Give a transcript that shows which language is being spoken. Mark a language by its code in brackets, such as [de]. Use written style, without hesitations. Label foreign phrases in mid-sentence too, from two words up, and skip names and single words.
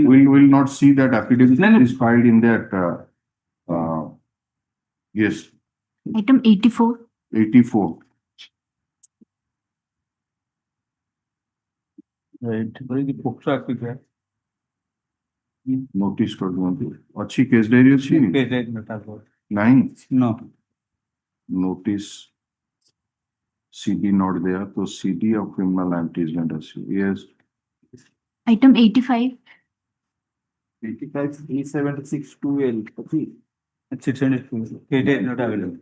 [en] Will not see that affidavit is filed in that. Yes. Item 84. 84. Right. Where is the POCSO Act with that? [or] Notice କରିଦିଅନ୍ତୁ ଅଛି [en] case diary [or] ଅଛି ନାହିଁ [en] No. notice CD not there, so CD of criminal antecedent ଅଛି. Yes. Item 85. 85 376 2L. Okay. It's 602. It is not available.